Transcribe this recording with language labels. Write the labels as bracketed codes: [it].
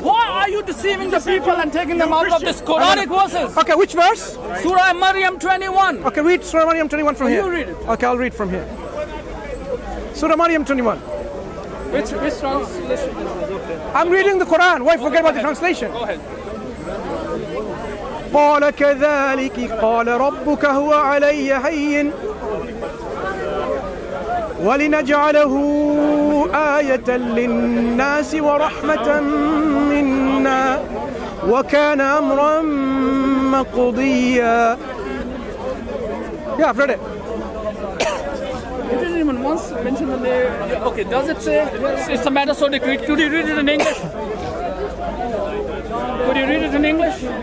[en] Why are you deceiving the people and taking them out of this Quranic verses? Okay, which verse? Surah Maryam 21. Okay, read Surah Maryam 21 from here. You read it. Okay, I'll read from here. Surah Maryam 21. Which translation is this? I'm reading the Quran. Why forget about the translation? Go ahead. [ar] قال كذلك قال ربك هو علي هين ولنجعله آية للناس ورحمة منا وكان أمرا مقضيا. [en] Yeah, I've read it. It didn't even once mention the name. Okay, does it say it's a matter so decreed? Could you read it in English? Could you read it in English?